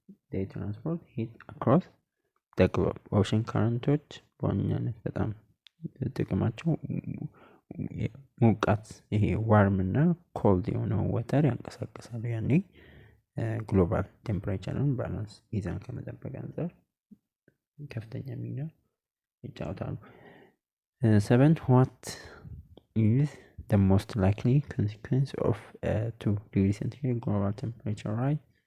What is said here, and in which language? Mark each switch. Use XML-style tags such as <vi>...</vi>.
<en>They transport heat across the globe.</en> <am>ኦሽን ከረንቶች በዋነኛነት በጣም ጥቅማቸው ሙቀት ይሄ ዋርም እና ኮልድ የሆነው ወተር ያንቀሳቀሳሉ። ያኔ ግሎባል ቴምፕሬቸርን ባላንስ ይዘን ከመጠበቅ አንፃር ከፍተኛ ሚና ይጫወታሉ። 7.</am> <en>What is the most likely consequence of 2 degrees centigrade global temperature rise?</en>